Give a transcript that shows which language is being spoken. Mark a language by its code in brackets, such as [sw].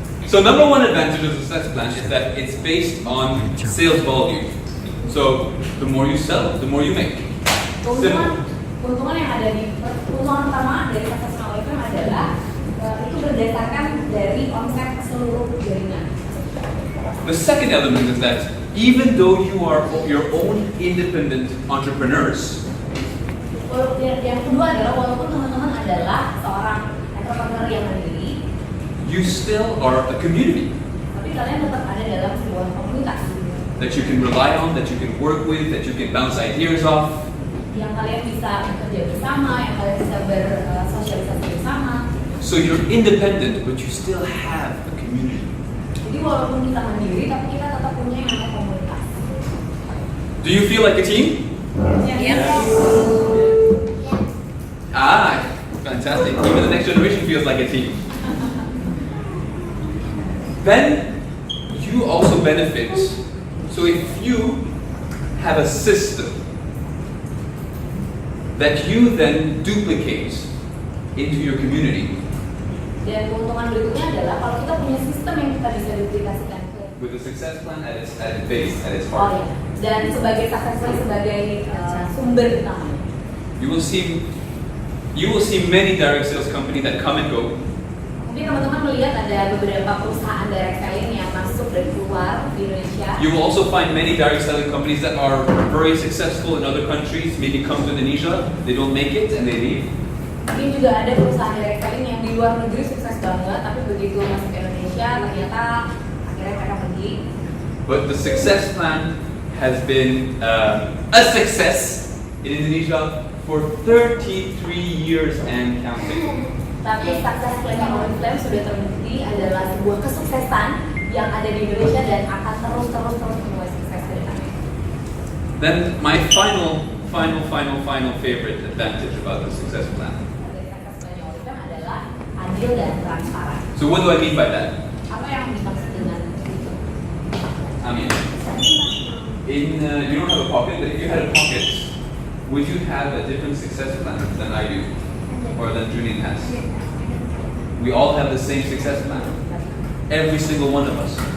[en] So number one advantage of the success plan is that it's based on sales volume. So the more you sell, the more you make. [id] Keuntungan yang ada di keuntungan pertama dari success plan itu adalah itu berdasarkan dari omset seluruh jaringan. [en] The second element is that even though you are your own independent entrepreneurs, [id] yang kedua adalah walaupun teman-teman adalah seorang entrepreneur yang mandiri, [en] you still are a community [id] tapi kalian tetap ada dalam sebuah komunitas [en] that you can rely on, that you can work with, that you can bounce ideas off. [id] yang kalian bisa bekerja bersama, yang kalian bisa bersosialisasi bersama. [en] So you're independent, but you still have a community. [id] Jadi walaupun kita mandiri, tapi kita tetap punya yang namanya komunitas. [en] Do you feel like a team? Yes. Ah, fantastic. Even the next generation feels like a team. Then you also benefit. So if you have a system that you then duplicate into your community, [id] dan keuntungan berikutnya adalah kalau kita punya sistem yang kita bisa duplikasikan ke [en] with the success plan at its base, at its oh, heart, ya. [id] Dan sebagai success plan sebagai sumber utama. [en] you will see many direct sales company that come and go. [id] Mungkin teman-teman melihat ada beberapa perusahaan direct selling yang masuk dan keluar di Indonesia. [en] You will also find many direct selling companies that are very successful in other countries, maybe come to Indonesia, they don't make it and they leave. [id] Mungkin juga ada perusahaan direct selling yang di luar negeri sukses banget, tapi begitu masuk ke Indonesia ternyata akhirnya mereka pergi. [en] But the success plan has been a success in Indonesia for 33 years and counting. [id] Tapi success plan yang Oriflame sudah terbukti adalah sebuah kesuksesan yang ada di Indonesia dan akan terus menuai sukses ke depannya. [en] Then my final favorite advantage about the success plan. [id] Dari success plan yang Oriflame adalah adil dan transparan. [en] So what do I mean by that? [id] Apa yang dimaksud dengan itu? [en] I mean, you don't have a pocket, but if you had a pocket, would you have a different success plan than I do, or than Julian has? We all have the same success plan. Every single one of us.